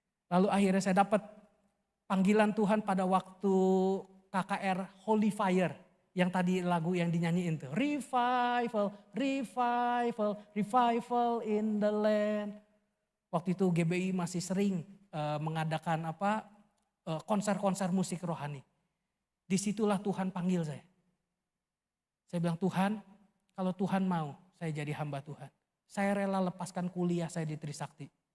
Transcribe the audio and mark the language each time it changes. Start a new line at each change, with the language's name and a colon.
Indonesian: Lalu akhirnya saya dapat panggilan Tuhan pada waktu KKR Holy Fire. Yang tadi lagu yang dinyanyiin tuh.
English: Revival, revival, revival in the land.
Indonesian: Waktu itu GBI masih sering mengadakan konser-konser musik rohani. Disitulah Tuhan panggil saya. Saya bilang, Tuhan, kalau Tuhan mau saya jadi hamba Tuhan. Saya rela lepaskan kuliah saya di Trisakti.